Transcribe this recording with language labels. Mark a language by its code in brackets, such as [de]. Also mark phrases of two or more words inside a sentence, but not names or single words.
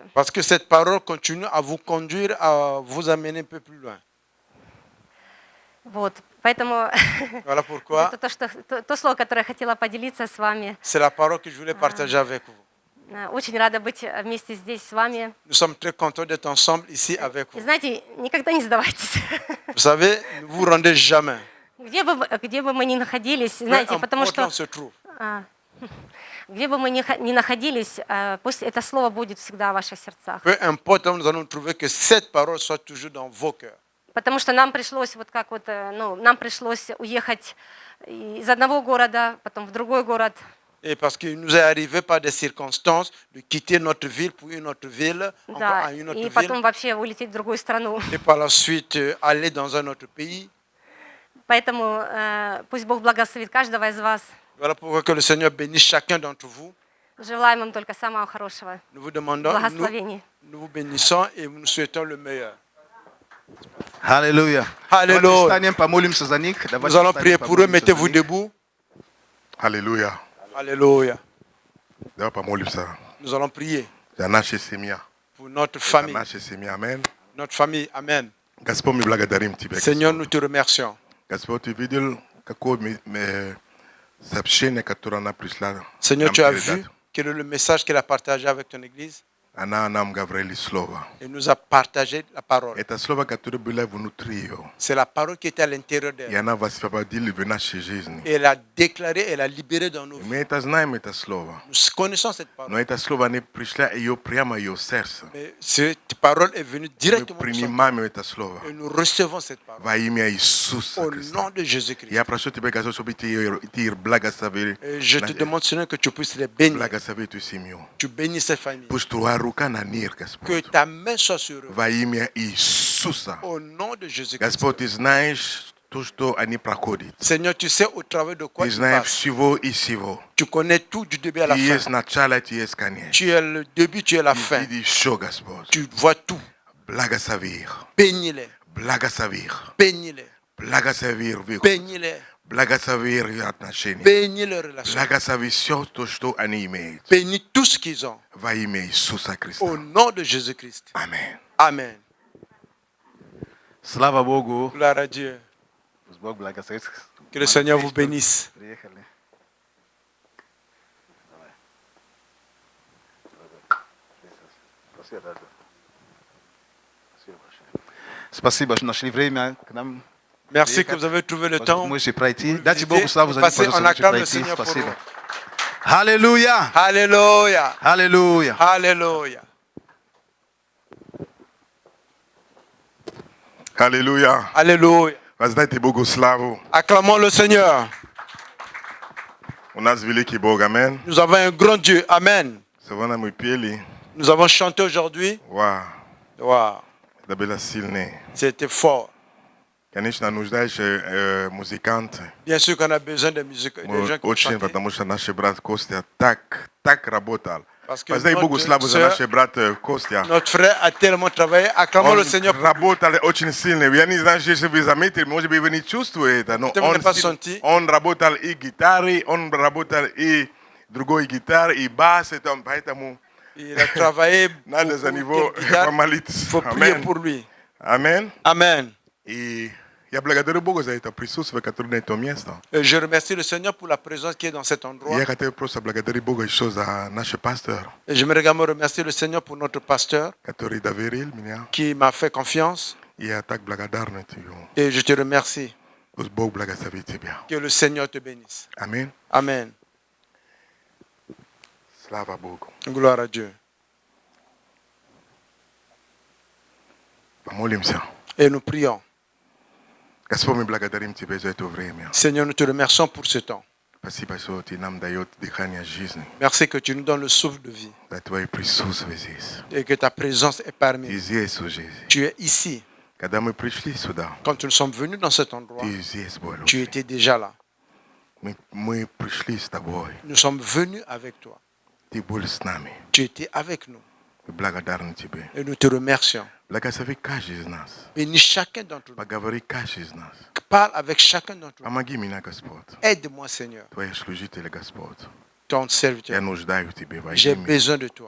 [fr] Parce que cette parole continue à vous conduire, à vous amener un peu plus loin. [ru] Вот, поэтому [fr] Voilà pourquoi [ru] это то слово, которое я хотела поделиться с вами. [fr] c'est la parole que je voulais partager avec vous. [ru] Очень рада быть вместе здесь с вами. [fr] Nous sommes très contents d'être ensemble ici avec [ru] И [fr] vous. [ru] знаете, никогда не сдавайтесь. [fr] Vous savez, ne vous rendez jamais. [ru] Где бы мы ни находились, [fr] Peu [ru] знаете, потому [fr] importe où on [ru] что [fr] se trouve. [ru] где бы мы ни находились, пусть это слово будет всегда в ваших сердцах. [fr] Peu importe où nous allons trouver, que cette parole soit toujours dans vos cœurs. [ru] Потому что нам пришлось нам пришлось уехать из одного города, потом в другой город. [fr] Et parce qu'il nous est arrivé par des circonstances de quitter notre ville pour une autre ville, encore [ru] Да, [fr] à une autre [ru] и [fr] ville, [ru] потом вообще улететь в другую страну. [fr] et par la suite aller dans un autre pays. [ru] Поэтому пусть Бог благословит каждого из вас. [fr] Voilà pourquoi que le Seigneur bénisse chacun d'entre vous. [ru] Желаем вам только самого хорошего. [fr] Nous vous demandons, [ru] Благословений. [fr] nous vous bénissons et nous souhaitons le meilleur. [ru] Аллилуйя. Аллилуйя. Давайте встанем, помолимся за них. [fr] Nous allons prier pour eux. Mettez-vous debout. [ru] Аллилуйя. [fr] Alléluia. [ru] Давай помолимся [fr] Nous allons prier [ru] за наши семьи. [fr] pour notre [ru] За [fr] famille. [ru] наши семьи. Аминь. [fr] Notre famille. Amen. [ru] Господь, мы благодарим Тебя. [fr] Seigneur, nous te remercions. [ru] Господь, Ты видел, какое сообщение, которое она пришла [fr] Seigneur, [ru] нам [fr] tu as [ru] передать. [fr] vu quel est le message qu'elle a partagé avec ton Église. [ru] Она нам говорила слово. [fr] Elle nous a partagé la parole. [ru] Это слово, которое было внутри ее. [fr] C'est la parole qui était à l'intérieur [ru] И [fr] d'elle. [ru] она высвободила в нашей жизни. [fr] Et elle a déclaré, elle a libéré dans nos [ru] И [fr] vies. [ru] мы это знаем, это слово. [fr] Nous connaissons cette parole. [ru] Но это слово не пришло ее прямо в ее сердце. [fr] Mais cette parole est venue [ru] Мы [fr] directement de son cœur. [ru] принимаем это слово [fr] Et nous recevons cette parole. [ru] во имя Иисуса [fr] Au [ru] Христа. [fr] nom de Jésus-Christ. [ru] Я прошу Тебя, Господь, чтобы Ты благословил, [fr] Et je te demande, Seigneur, que tu puisses les bénir. [ru] благословил эту семью. [fr] Tu bénis cette famille. [ru] Пусть Твоя рука на них, [fr] Que [ru] Господь. [fr] ta main soit sur eux. [ru] Во имя Иисуса. [fr] Au nom de Jésus-Christ. [ru] Господь, Ты знаешь то, что они проходят. [fr] Seigneur, tu sais au travers de quoi [ru] Ты [fr] ils [ru] знаешь [fr] passent. [ru] всего и всего. [fr] Tu connais tout du début à la [ru] Ты есть [fr] fin. [ru] начало, Ты есть конец. [fr] Tu es le début, tu es la [ru] Ты [fr] fin. [ru] видишь все, Господь. [fr] Tu vois tout. [ru] Благослови их. [fr] Bénis-les. [ru] Благослови их. [fr] Bénis-les. [ru] Благослови их. [fr] Bénis-les. [ru] Благослови их отношения. [fr] Bénis leurs relations. [ru] Благослови все то, что они имеют. [fr] Bénis tout ce qu'ils ont. [ru] Во имя Иисуса Христа. [fr] Au nom de Jésus-Christ. [ru] Аминь. [fr] Amen. [ru] Слава Богу. [fr] Gloire à Dieu. [ru] Пусть Бог благословит. [fr] Que le Seigneur vous bénisse. [ru] Приехали. Спасибо, что нашли время к нам. [fr] Merci que vous avez trouvé le temps. [ru] Можете пройти. Дайте Богу [fr] visiter, [ru] славу за них, [fr] passer en [ru] пожалуйста, [fr] acclame le [ru] можете [fr] Seigneur [ru] пройти. [fr] pour [ru] Спасибо. [fr] vous. [ru] Аллилуйя. [fr] Alléluia. [ru] Аллилуйя. [fr] Alléluia. [ru] Аллилуйя. [fr] Alléluia. [ru] Воздайте Богу славу. [fr] Acclamons le Seigneur. [ru] У нас великий Бог. Аминь. [fr] Nous avons un grand Dieu. Amen. [ru] Сегодня мы пели. [fr] Nous avons chanté aujourd'hui. [ru] Вау. [fr] Wow. [ru] Это было сильно. [fr] C'était fort. [ru] Конечно, нуждаешься музыкант. [fr] Bien sûr qu'on a besoin de musique, des gens qui vont [ru] Очень, [fr] chanter. [ru] потому что наш брат Костя так работал. [fr] Parce que [ru] Воздай Богу славу за [fr] notre, [ru] наш брат Костя. [fr] notre frère a tellement travaillé. Acclamons le Seigneur. [ru] Он работал очень сильно. Я не знаю, если вы заметили, может быть, вы не чувствуете, но Ты меня посмотри. он работал и гитарой, он работал и другой гитарой, и бас, поэтому [fr] Il a travaillé Nada beaucoup, niveau quelle guitare. mamalit. Il faut prier Amen. pour lui. Amen. Amen. [ru] И я благодарю Бога за это присутствие, которое на этом месте. [fr] Je remercie le Seigneur pour la présence qui est dans cet endroit. [ru] Я хотел просто благодарить Бога еще за наш пастор, [fr] Et j'aimerais également remercier le Seigneur pour notre pasteur [ru] который доверил меня. [fr] qui m'a fait confiance. [ru] Я так благодарен тебе. [fr] Et je te remercie. [ru] Пусть Бог благословит тебя. [fr] Que le Seigneur te bénisse. [ru] Аминь. [fr] Amen. [ru] Слава Богу. [fr] Gloire à Dieu. [ru] Помолимся. [fr] Et nous prions. [ru] Господь, мы благодарим Тебя за это время. [fr] Seigneur, nous te remercions pour ce temps. [ru] Спасибо, что Ты нам даёт дыхание жизни. [fr] Merci que tu nous donnes le souffle de vie [ru] За Твое присутствие здесь. [fr] et que ta présence est parmi [ru] Ты [fr] nous. [ru] здесь уже. [fr] Tu es ici. [ru] Когда мы пришли сюда, [fr] Quand nous sommes venus dans cet endroit, [ru] Ты здесь был. [fr] tu étais déjà là. [ru] Мы пришли с Тобой. [fr] Nous sommes venus avec toi. [ru] Ты был с нами. [fr] Tu étais avec nous. [ru] Мы благодарны Тебе. [fr] Et nous te remercions. [ru] Благослови каждый из нас. [fr] Bénis chacun d'entre nous. [ru] Поговори каждый из нас. [fr] Parle avec chacun d'entre nous. [ru] Помоги меня, Господь. [fr] Aide-moi, Seigneur, [ru] Твои служители, Господь. [fr] ton [ru] Я [fr] serviteur. [ru] нуждаюсь в Тебе во [fr] J'ai [ru] имя [fr] besoin de toi.